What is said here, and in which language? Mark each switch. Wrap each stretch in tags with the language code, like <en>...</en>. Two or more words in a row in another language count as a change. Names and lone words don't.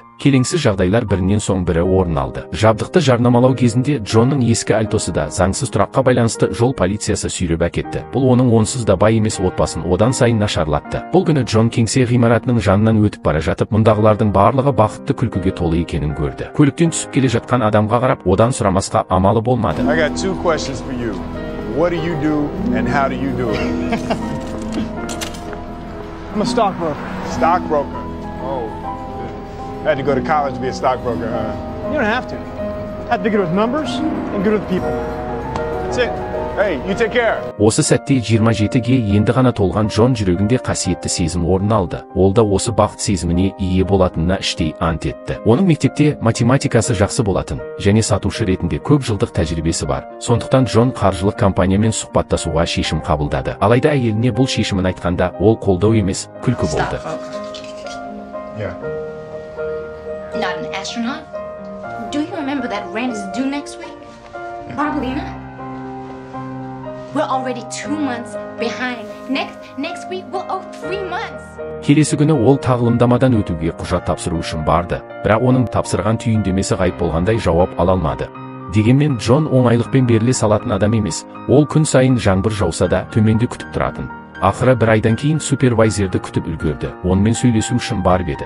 <kk>Келеңсіз жағдайлар бірінен соң бірі орын алды. Жабдықты жарнамалау кезінде Джонның ескі альтосы да заңсыз тұраққа байланысты жол полициясы сүйреп әкетті. Бұл оның онсыз да бай емес отбасын одан сайын нашарлатты. Бұл күні Джон кеңсе ғимаратының жанынан өтіп бара жатып, мұндағылардың барлығы бақытты күлкіге толы екенін көрді. Көліктен түсіп келе жатқан адамға қарап, одан сұрамасқа амалы болмады.</kk> <en>I got 2 questions for you. What do you do and how do you do it? I'm a stockbroker. Stockbroker? Oh. I had to go to college to be a stockbroker, huh? You don't have to. I have to be good with numbers and good with people. That's it. Hey, you take care.</en> <kk>Осы сәтте 27-ге енді ғана толған Джон жүрегінде қасиетті сезім орын алды. Ол да осы бақыт сезіміне ие болатынына іштей ант етті. Оның мектепте математикасы жақсы болатын, және сатушы ретінде көп жылдық тәжірибесі бар. Сондықтан Джон қаржылық компаниямен сұхбаттасуға шешім қабылдады. Алайда әйеліне бұл шешімін айтқанда, ол қолдау емес, күлкі болды.</kk> <en>Yeah. Not an astronaut? Do you remember that rent is due next week? Probably not. We're already 2 months behind. Next week we'll owe 3 months.</en> <kk>Келесі күні ол тағылымдамадан өтуге құжат тапсыру үшін барды. Бірақ оның тапсырған түйіндемесі ғайып болғандай жауап ала алмады. Дегенмен Джон оңайлықпен беріле салатын адам емес. Ол күн сайын жаңбыр жауса да төменде күтіп тұратын. Ақыры бір айдан кейін супервайзерді күтіп үлгерді. Онымен сөйлесу үшін барып еді.</kk>